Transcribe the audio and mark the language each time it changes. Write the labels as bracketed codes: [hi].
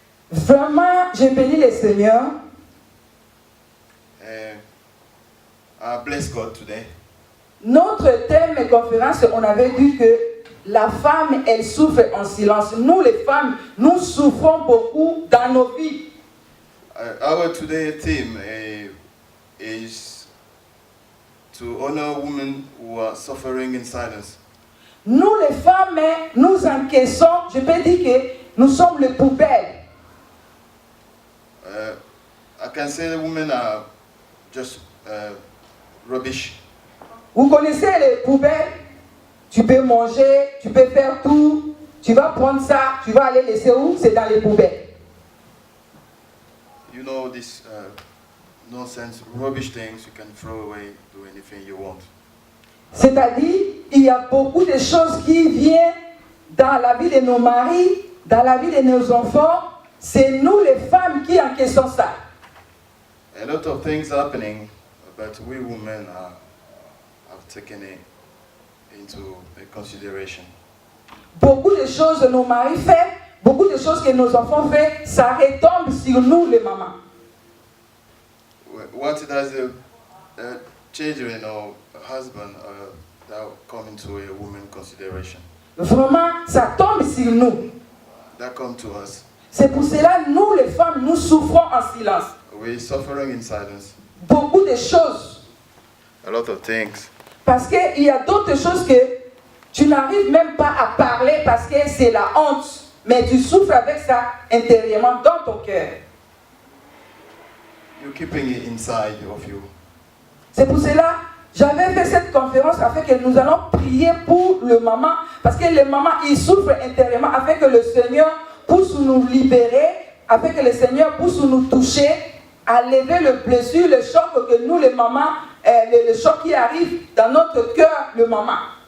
[fr] Vraiment, je bénis le Seigneur. [en] I bless God today. [fr] Notre thème de conférence, on avait dit que la femme, elle souffre en silence. Nous, les femmes, nous souffrons beaucoup dans nos vies. [en] Our today theme is to honor women who are suffering in silence. [fr] Nous, les femmes, nous encaissons, je peux dire que nous sommes les poubelles. [en] I can say the women are just rubbish. [fr] Vous connaissez les poubelles? Tu peux manger, tu peux faire tout. Tu vas prendre ça, tu vas aller laisser où? C'est dans les poubelles. [en] You know this nonsense, rubbish things you can throw away, do anything you want. [fr] C'est-à-dire, il y a beaucoup de choses qui viennent dans la vie de nos maris, dans la vie de nos enfants. C'est nous les femmes qui encaissons ça. [en] A lot of things happening, but we women have taken it into consideration. [fr] Beaucoup de choses que nos maris font, beaucoup de choses que nos enfants font, ça retombe sur nous les mamans. [en] What does the children or husband that come into a woman consideration? [fr] Vraiment, ça tombe sur nous. [en] That come to us. [fr] C'est pour cela, nous les femmes, nous souffrons en silence. [en] We're suffering in silence. [fr] Beaucoup de choses. [en] A lot of things. [fr] Parce qu'il y a d'autres choses que tu n'arrives même pas à parler parce que c'est la honte. Mais tu souffres avec ça intérieurement dans ton cœur. [en] You're keeping it inside of you. [fr] C'est pour cela, j'avais fait cette conférence afin que nous allons prier pour le maman. Parce que les mamans, ils souffrent intérieurement afin que le Seigneur puisse nous libérer, afin que le Seigneur puisse nous toucher, à lever le blessure, le choc que nous, les mamans, le choc qui arrive dans notre cœur, le maman.